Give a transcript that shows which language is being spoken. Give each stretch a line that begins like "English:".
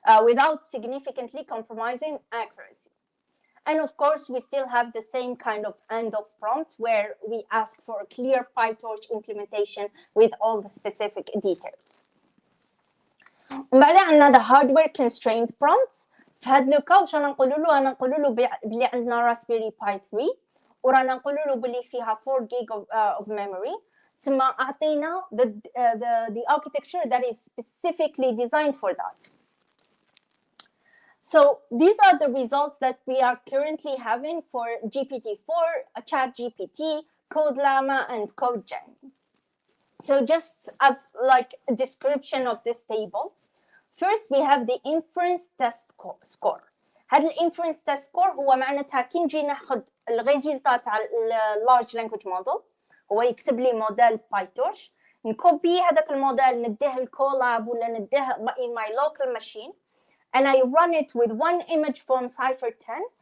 English: Without significantly compromising accuracy. And of course, we still have the same kind of end of prompt where we ask for a clear PyTorch implementation with all the specific details.
Arabic: بعد عندنا
English: the hardware constrained prompts.
Arabic: في هاد لوكا واش رانا نقولوا له؟ رانا نقولوا له بلي عندنا Raspberry Pi 3 ورانا نقولوا له بلي فيها
English: 4 gig of memory.
Arabic: تسمى أعطينا
English: the architecture that is specifically designed for that. So these are the results that we are currently having for GPT-4, ChatGPT, CodeLlama, and CodeGen. So just as like a description of this table, first we have the inference test score.
Arabic: هذا الانفرنس test score هو معناتها كي نجي ناخذ الريزولتا تاع
English: large language model،
Arabic: هو يكتب لي موديل PyTorch، نكوبي هذاك الموديل نديه الكولاب ولا نديه
English: in my local machine and I run it with one image from cipher 10.